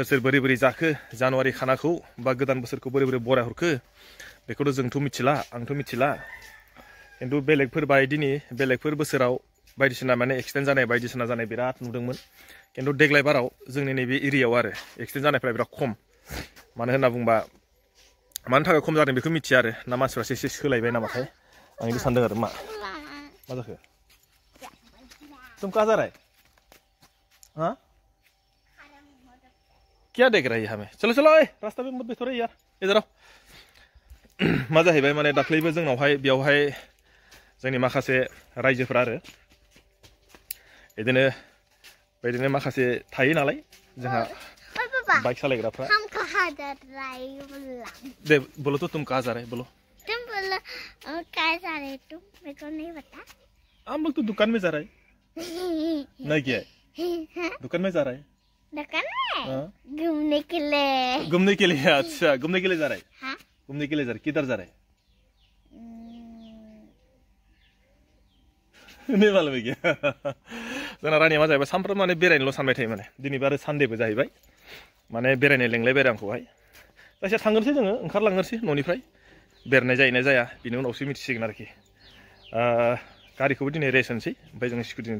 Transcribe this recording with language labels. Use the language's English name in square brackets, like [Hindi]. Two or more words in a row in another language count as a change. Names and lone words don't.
[Bodo] सोर बोरै बोरै जाखो जानुवारि खानाखौ बा गोदान बोसोरखौ बोरै बोरै बराय हरखो बेखौथ' जोंथ' मिथिला आंथ' मिथिला खिन्थु बेलेगफोर बोसोराव बायदिसिना माने एक्सिडेन्ट जानाय बायदिसिना जानाय बिराद नुदोंमोन खिन्थु देग्लाय बाराव जोंनि नैबे एरियायाव आरो एक्सिडेन्ट जानायफ्रा बिराद खम मानो होनना बुंबा मानि थाखाय खम जादों बेखौ मिथिया आरो ना मानसिफ्रासो एसे सोलायबाय नामाथाय आं बिदि सानदों आरो मा जाखो [Hindi] तुम कहाँ जा रहा है हाँ क्या देख रहा है हमें चलो चलो रास्ता में मत बैठो रे यार इधर आओ [Bodo] मा जाहैबाय माने दाख्लैबो जोंनावहाय बेयावहाय जोंनि माखासे रायजोफोरा आरो बिदिनो माखासे थायो नालाय जोंहा बाइक सालायग्राफ्रा [Hindi] हम कहाँ जा रहे हैं दे बोलो तो तुम कहाँ जा रहे बोलो तुम बोलो कहाँ जा रहे तुम मेरे को नहीं पता हम लोग तो दुकान में जा रहे हैं नहीं क्या है दुकान में जा रहे हैं दुकान में घूमने के लिए अच्छा घूमने के लिए जा रहे हैं हाँ घूमने के लिए जा रहे किधर जा रहे हैं नहीं मालूम है क्या [Bodo] जोंना रानिया मा जाहैबाय सानफ्रोमबो माने बेरायनोल' सानबाय थायो माने दिनैबो आरो सानडेबो जाहैबाय माने बेरायनो लेंलायबाय आरो आंखौहाय जायखिया थांगोनसै जोङो ओंखारलांनोसै न'निफ्राय बेरायनाय जायोना जाया बिनि उनावसो मिथिसिगोन आरोखि गारिखौबो दिनै रेस्ट होनोसै ओमफ्राय जों स्कुटिजों